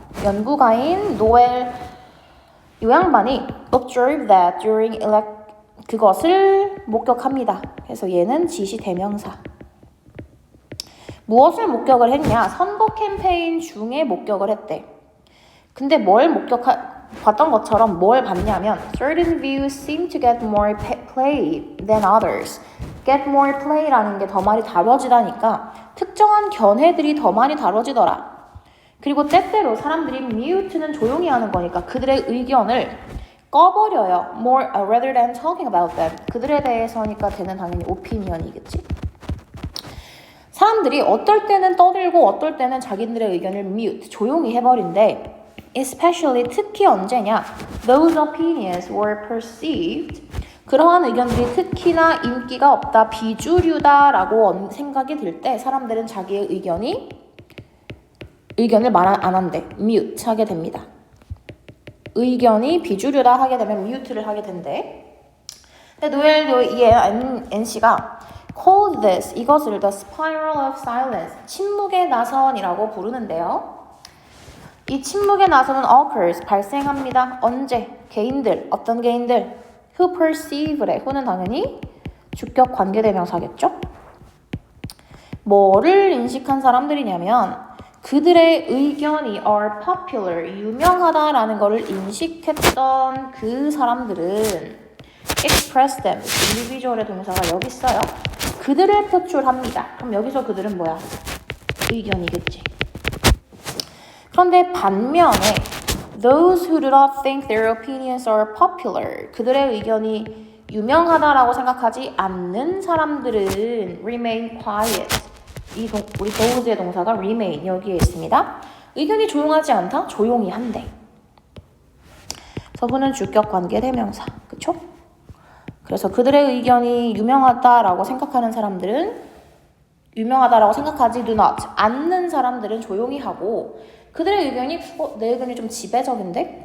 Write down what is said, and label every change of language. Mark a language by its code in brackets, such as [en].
[ko] 연구가인 노엘 요 양반이 [en] observe that during [ko] 그것을 목격합니다. 그래서 얘는 지시 대명사. 무엇을 목격을 했냐? 선거 캠페인 중에 목격을 했대. 근데 봤던 것처럼 뭘 봤냐면 [en] certain views seem to get more play than others. get more play [ko] 라는 게 더 많이 다뤄지다니까 특정한 견해들이 더 많이 다뤄지더라. 그리고 때때로 사람들이 mute는 조용히 하는 거니까 그들의 의견을 꺼버려요. [en] more rather than talking about them. [ko] 그들에 대해서니까 되는 당연히 opinion이겠지. 사람들이 어떨 때는 떠들고 어떨 때는 자기들의 의견을 mute, 조용히 해버린대. Especially, 특히 언제냐? [en] Those opinions were perceived. [ko] 그러한 의견들이 특히나 인기가 없다, 비주류다라고 생각이 들 때 사람들은 자기의 의견을 말 안 한대. mute 하게 됩니다. 의견이 비주류다 하게 되면 mute를 하게 된대. 근데 노엘도 이 NC가 [en] called this, [ko] 이것을 [en] the spiral of silence, [ko] 침묵의 나선이라고 부르는데요. 이 침묵의 나선은 occurs, 발생합니다. 언제? 개인들, 어떤 개인들? who perceive래. who는 당연히 주격 관계대명사겠죠? 뭐를 인식한 사람들이냐면 그들의 의견이 [en] are popular, [ko] 유명하다라는 것을 인식했던 그 사람들은 [en] express them, [ko] individual의 동사가 여기 있어요. 그들을 표출합니다. 그럼 여기서 그들은 뭐야? 의견이겠지. 그런데 반면에 [en] those who do not think their opinions are popular, [ko] 그들의 의견이 유명하다라고 생각하지 않는 사람들은 [en] remain quiet. [ko] 우리 those의 동사가 remain 여기에 있습니다. 의견이 조용하지 않다? 조용히 한대. 서부는 주격 관계 대명사. 그쵸? 그래서 그들의 의견이 유명하다라고 생각하는 사람들은 유명하다라고 생각하지 do not 않는 사람들은 조용히 하고 그들의 의견이 내 의견이 좀 지배적인데?